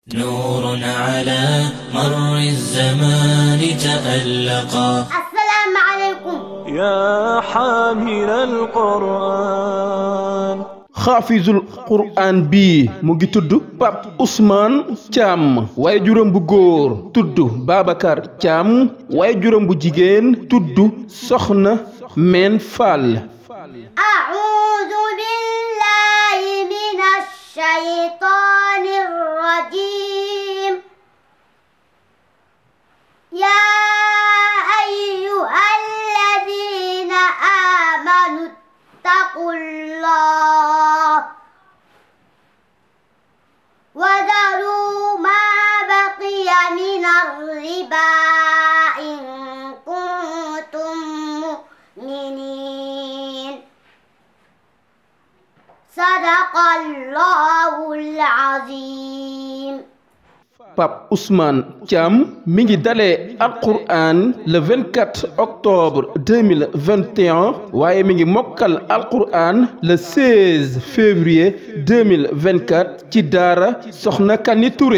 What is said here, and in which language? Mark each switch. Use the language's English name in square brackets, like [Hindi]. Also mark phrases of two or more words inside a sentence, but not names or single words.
[Arabic] نور على مر الزمان تألقا. السلام عليكم يا حامل القرآن. حافظ القرآن [Wolof] bi mu ngi tudd Pape Ousmane Thiam waaye juróom bu góor tudd Babacar Thiam waaye juróom bu jigéen tudd Soxna Meen Fall. [Arabic] أعوذ بالله من الشيطان الرجيم. يا أيها الذين آمنوا اتقوا الله وذروا ما بقي من الربا إن كنتم مؤمنين. صدق الله العظيم. [Wolof] Pape Ousmane Thiam mi ngi dalee alqur'an [French] le 24 octobre 2021 [Wolof] waaye mi ngi mokkal alqur'an [French] le 16 février 2024 [Wolof] ci daara Soxna Kani Touré.